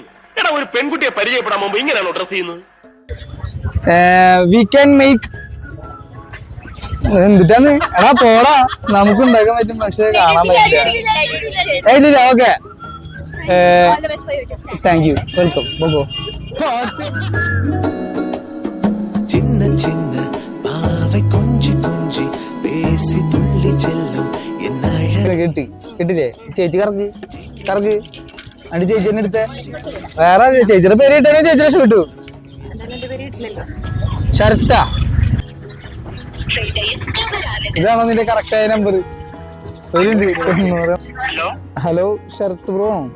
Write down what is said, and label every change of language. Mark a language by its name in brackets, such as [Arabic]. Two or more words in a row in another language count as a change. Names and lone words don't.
[Malayalam] എടാ ഒരു പെൺകുട്ടിയെ പരിചയപ്പെടാൻ മുമ്പ് ഇങ്ങനെയാണോ ഡ്രസ് ചെയ്യുന്നത്? [English] we can make [Malayalam] എന്തിട്ടാന്ന് എടാ പോടാ നമുക്ക് ഉണ്ടാക്കാൻ പറ്റും പക്ഷെ കാണാൻ പറ്റില്ല. ഇല്ല [English] okay thank you welcome [Malayalam] പോകോ. [Tamil] சின்ன சின்ன பாவை கொஞ்சி கொஞ்சி பேசி துள்ளி செல்லும் என் [Malayalam] കിട്ടി കിട്ടില്ലേ? ചേച്ചി കറക്ക് കറക്ക് അണ്ടി ചേച്ചി തന്നെ എടുത്തേ. വേറെ ചേച്ചിയുടെ പേര് കിട്ടാനേ ചേച്ചി രക്ഷപ്പെട്ടു. ശരത്ത ഇതാണോ നിന്റെ കറക്റ്റായ നമ്പർ? ഹലോ ശരത് ബ്രോ.